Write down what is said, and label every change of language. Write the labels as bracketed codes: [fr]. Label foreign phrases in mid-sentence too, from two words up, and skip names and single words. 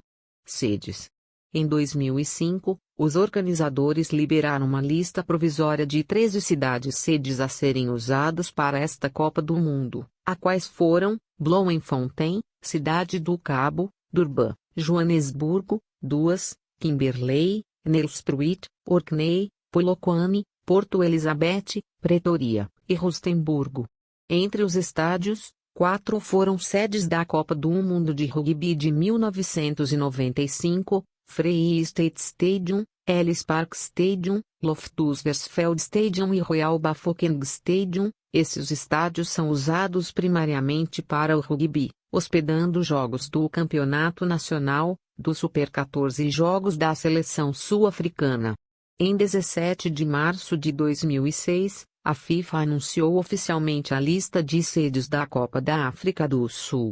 [pt] Sedes. Em 2005, os organizadores liberaram uma lista provisória de 13 cidades-sedes a serem usadas para esta Copa do Mundo, a quais foram Bloemfontein, Cidade do Cabo, Durban, Joanesburgo, Duas, Kimberley, Nelspruit, Orkney, Polokwane, Porto Elizabeth, Pretoria e Rustenburgo. Entre os estádios, 4 foram sedes da Copa do Mundo de Rugby de 1995, Free State Stadium, Ellis Park Stadium, Loftus Versfeld Stadium e Royal Bafokeng Stadium. Esses estádios são usados primariamente para o rugby, hospedando jogos do Campeonato Nacional, do Super 14 e jogos da Seleção Sul-Africana. Em 17 de março de 2006, a FIFA anunciou oficialmente a lista de sedes da Copa da África do Sul.